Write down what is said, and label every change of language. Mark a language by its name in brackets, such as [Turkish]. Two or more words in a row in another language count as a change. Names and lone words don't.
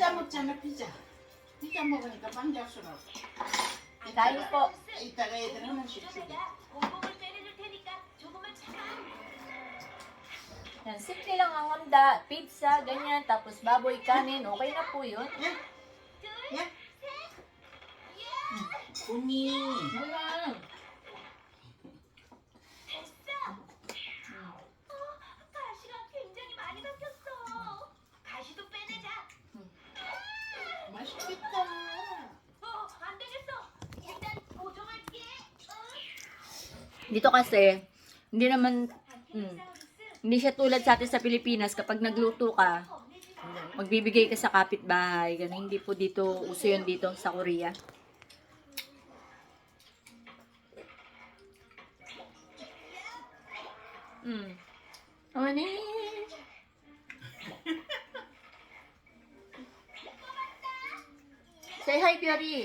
[Korean] 먹었잖아 피자. 피자 먹으니까 빵작스러워. [Filipino] Kain po. [Korean] 이따가 애들 하나씩 주게. 공복을 빼내줄 테니까 조금만 참아. [Filipino] Yan, simple lang ang handa. Pizza, ganyan. Tapos baboy, kanin. Okay na po yun. [Korean] 야, 야. 언니. [Filipino] Ganyan. [Korean] 가시가 굉장히 많이 바뀌었어. 가시도 빼내자. 맛있겠다. 안 되겠어. 일단 보정할게. [Filipino] Dito kasi, hindi naman, hindi siya tulad sa atin sa Pilipinas. Kapag nagluto ka, magbibigay ka sa kapitbahay. Ganun, hindi po dito, uso yun dito sa Korea. Ano [English] Say hi, [Filipino] Piori.